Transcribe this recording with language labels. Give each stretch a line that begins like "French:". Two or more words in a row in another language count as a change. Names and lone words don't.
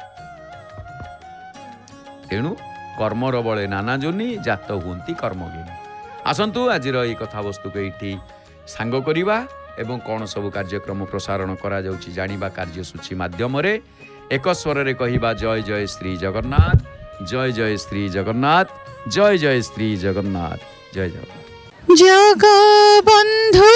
Odia: ତେଣୁ କର୍ମର ବଳେ ନାନା ଯୋନି ଜାତ ହୁନ୍ତି କର୍ମଜ୍ଞାନୀ ଆସନ୍ତୁ ଆଜିର ଏ କଥାବସ୍ତୁ କୁ ଏ ସାଙ୍ଗ କରିବା ଏବଂ କେଉଁ ସବୁ କାର୍ଯ୍ୟକ୍ରମ ପ୍ରସାରଣ କରା ଯାଉଛି ଜାଣିବା କାର୍ଯ୍ୟସୂଚୀ ମାଧ୍ୟମ ରେ ଏକ ସ୍ୱର ରେ କହିବା ଜୟ ଜୟ ଶ୍ରୀ ଜଗନ୍ନାଥ ଜୟ ଜୟ ଶ୍ରୀ ଜଗନ୍ନାଥ ଜୟ ଜୟ ଶ୍ରୀ ଜଗନ୍ନାଥ ଜୟ ଜଗନ୍ନାଥ जगबंधु।